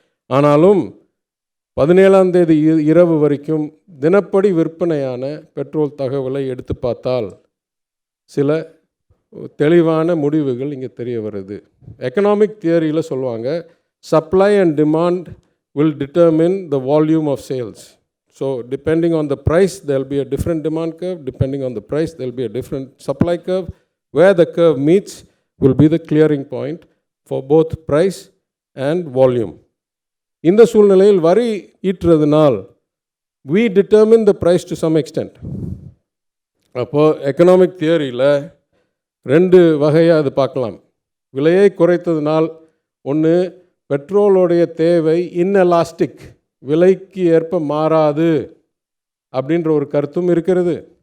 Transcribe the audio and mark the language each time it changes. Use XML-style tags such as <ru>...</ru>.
<ta>ஆனாலும் 17ஆம் தேதி இரவு வரைக்கும் தினப்படி விற்பனையான பெட்ரோல் தகவலை எடுத்து பார்த்தால் சில தெளிவான முடிவுகள் இங்கே தெரிய வருது. எக்கனாமிக் தியரியில் சொல்லுவாங்க,</ta> <en>Supply and demand will determine the volume of sales. So depending on the price there will be a different demand curve, depending on the price there will be a different supply curve. Where the curve meets will be the clearing point for both price and volume.</en> <ta>இந்த சூழ்நிலையில் வரி ஈட்டுறதுனால்</ta> <en>we determine the price to some extent.</en> <ta>அப்போது economic தியரியில் 2 வகையாக அது பார்க்கலாம். விலையை குறைத்ததுனால் ஒன்று, பெட்ரோலுடைய தேவை இன்எலாஸ்டிக், விலைக்கு ஏற்ப மாறாது அப்படின்ற ஒரு கருத்தும் இருக்கிறது.</ta>